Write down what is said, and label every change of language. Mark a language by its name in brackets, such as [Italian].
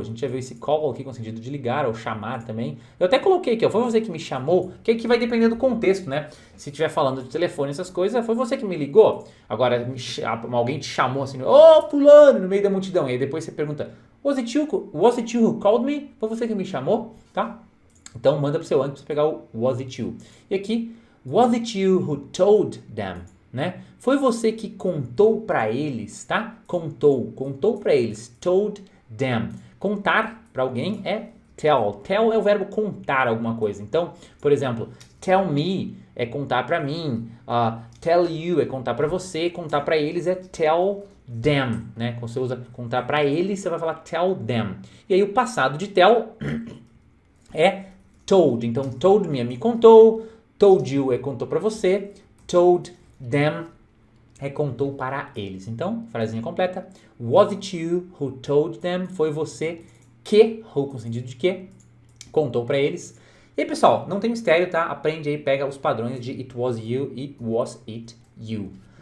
[Portuguese] A gente já viu esse call aqui com o sentido de ligar ou chamar também. Eu até coloquei aqui, ó, foi você que me chamou, que aqui vai depender do contexto, né? Se estiver falando de telefone, essas coisas, foi você que me ligou? Agora, alguém te chamou assim, fulano, no meio da multidão. E aí depois você pergunta, [English] was it you who called me? [Portuguese] Foi você que me chamou? Tá? Então, manda pro seu Anki pra você pegar o was it you. [English] E aqui, was it you who told them? Né? [Portuguese] Foi você que contou pra eles, tá? Contou pra eles, told them. Contar para alguém é tell. Tell é o verbo contar alguma coisa. Então, por exemplo, tell me é contar para mim. Tell you é contar para você. Contar para eles é tell them, né? Quando você usa contar para eles, você vai falar tell them. E aí o passado de tell é told. Então, told me é me contou. Told you é contou para você. Told them é contou para eles. Então, frasinha completa. [English] Was it you who told them? [Portuguese] Foi você que, who com sentido de que, contou para eles. E aí, pessoal, não tem mistério, tá? Aprende aí, pega os padrões de it was you e was it you.